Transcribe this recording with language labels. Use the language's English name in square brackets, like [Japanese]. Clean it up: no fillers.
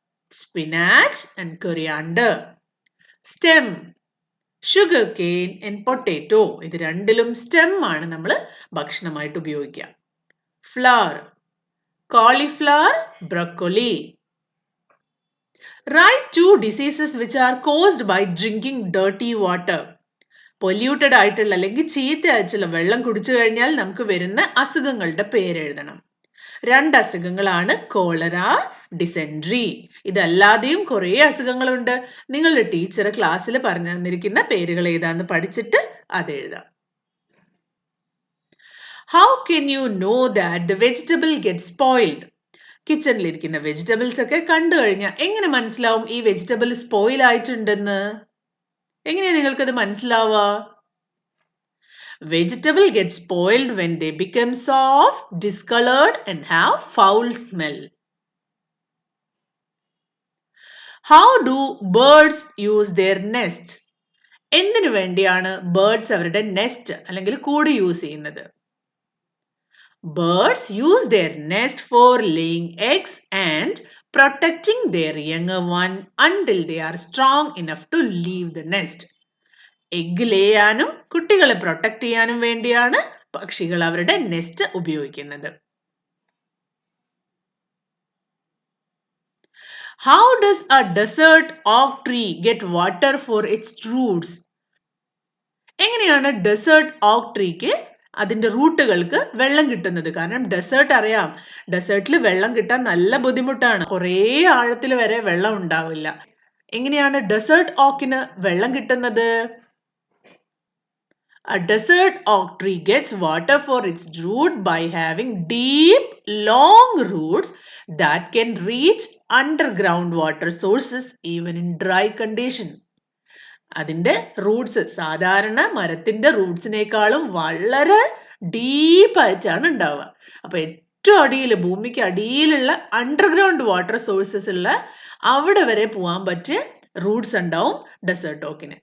[English] Spinach and coriander. Stem, sugar cane and potato, [Malayalam] ഇത് രണ്ടിലും stem ആണ് നമ്മൾ ഭക്ഷണമായിട്ട് ഉപയോഗിക്കുക. [English] Flower, cauliflower, broccoli. Write 2 diseases which are caused by drinking dirty water. [Malayalam] Polluted ആയിട്ടുള്ള അല്ലെങ്കിൽ ചീത്ത അയച്ചുള്ള വെള്ളം കുടിച്ചു കഴിഞ്ഞാൽ നമുക്ക് വരുന്ന അസുഖങ്ങളുടെ പേരെഴുതണം. 2 അസുഖങ്ങളാണ് കോളറ, ഡിസെൻട്രി. ഇതല്ലാതെയും കുറേ അസുഖങ്ങളുണ്ട്. നിങ്ങളുടെ ടീച്ചർ ക്ലാസ്സിൽ പറഞ്ഞു തന്നിരിക്കുന്ന പേരുകൾ ഏതാന്ന് പഠിച്ചിട്ട് അത് എഴുതാം. [English] How can you know that the vegetable gets spoiled? [Malayalam] കിച്ചണിലിരിക്കുന്ന vegetables ഒക്കെ കണ്ടു കഴിഞ്ഞാൽ എങ്ങനെ മനസ്സിലാവും ഈ വെജിറ്റബിൾ സ്പോയിൽ ആയിട്ടുണ്ടെന്ന്? എങ്ങനെയാ നിങ്ങൾക്കത് മനസ്സിലാവുക? [English] Vegetable get spoiled when they become soft, discolored and have foul smell. How do birds use their nest? [Malayalam] എന്തിനു വേണ്ടിയാണ് ബേർഡ്സ് അവരുടെ നെസ്റ്റ് അല്ലെങ്കിൽ കൂട് യൂസ് ചെയ്യുന്നത്? [English] Birds use their nest for laying eggs and protecting their younger one until they are strong enough to leave the nest. [Malayalam] Egg ലേ ചെയ്യാനും കുട്ടികളെ protect ചെയ്യാനും വേണ്ടിയാണ് പക്ഷികൾ അവരുടെ നെസ്റ്റ് ഉപയോഗിക്കുന്നത്. [English] How does a desert oak tree get water for its roots? [Malayalam] എങ്ങനെയാണ് desert ഓക്ക് ട്രീക്ക് അതിന്റെ റൂട്ടുകൾക്ക് വെള്ളം കിട്ടുന്നത്? കാരണം ഡെസേർട്ട് അറിയാം, ഡെസേർട്ടിൽ വെള്ളം കിട്ടാൻ നല്ല ബുദ്ധിമുട്ടാണ്. കുറേ ആഴത്തിൽ വരെ വെള്ളം ഉണ്ടാവില്ല. എങ്ങനെയാണ് ഡെസേർട്ട് ഓക്കിന് വെള്ളം കിട്ടുന്നത്? [English] A desert oak tree gets water for its root by having deep, long roots that can reach underground water sources even in dry condition. [Malayalam] അതിന്റെ റൂട്ട്സ് സാധാരണ മരത്തിന്റെ റൂട്ട്സിനേക്കാളും വളരെ ഡീപ്പായിട്ടാണ് ഉണ്ടാവുക. അപ്പൊ ഏറ്റവും അടിയിൽ, ഭൂമിക്ക് അടിയിലുള്ള അണ്ടർഗ്രൗണ്ട് വാട്ടർ സോഴ്സസ് ഉള്ള അവിടെ വരെ പോകാൻ പറ്റിയ റൂട്ട്സ് ഉണ്ടാവും ഡെസേർട്ട് ഓക്കിന്.